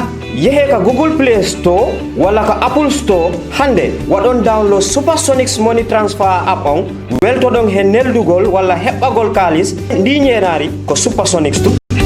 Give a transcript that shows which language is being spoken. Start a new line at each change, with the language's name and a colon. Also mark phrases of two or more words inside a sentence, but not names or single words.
Fula: Yehe ka Google Play Store walla ka Apple Store hande waɗon
English: download Supersonics money transfer app
Fula: on weltoɗon he neldugol walla heɓɓagol kalis ndi ñeenaari ko Supersonics tu.